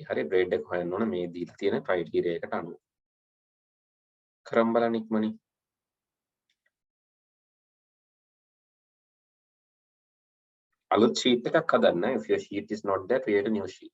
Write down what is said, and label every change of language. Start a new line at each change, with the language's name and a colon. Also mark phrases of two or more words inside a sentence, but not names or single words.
Sinhala: හරි grade එක හොයන්න ඕන මේ දීලා තියෙන criteria එකට අනුව. කරන් බලන්න ඉක්මනින්. අලුත් sheet එකක් හදන්න.
English: If your sheet is not there, create a new sheet.